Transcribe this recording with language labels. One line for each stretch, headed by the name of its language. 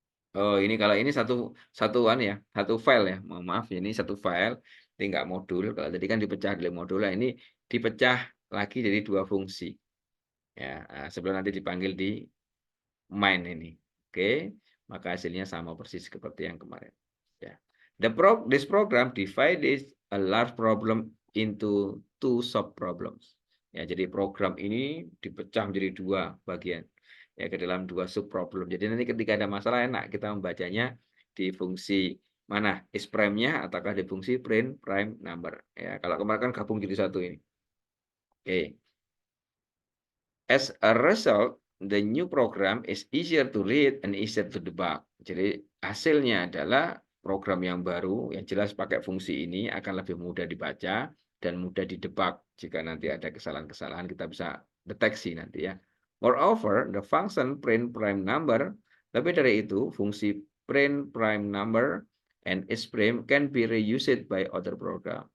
Indonesian: Oh, ini kalau ini satu ya, satu file ya. Mohon maaf, ini satu file, ini enggak modul. Kalau tadi kan dipecah dari modul, ini dipecah lagi jadi dua fungsi. Ya, sebelum nanti dipanggil di main ini. Oke, maka hasilnya sama persis seperti yang kemarin. Ya.
English: This program divides a large problem into two sub problems.
Indonesian: Ya, jadi program ini dipecah menjadi dua bagian. Ya, ke dalam dua sub problem. Jadi nanti ketika ada masalah enak kita membacanya di fungsi mana? Is prime-nya ataukah di fungsi print prime number. Ya, kalau kemarin kan gabung jadi satu ini. Oke.
English: As a result, the new program is easier to read and easier to debug.
Indonesian: Jadi hasilnya adalah program yang baru yang jelas pakai fungsi ini akan lebih mudah dibaca dan mudah didebug. Jika nanti ada kesalahan-kesalahan kita bisa deteksi nanti ya.
English: Moreover, the function print prime number,
Indonesian: lebih dari itu fungsi
English: print prime number and isPrime can be reused by other program.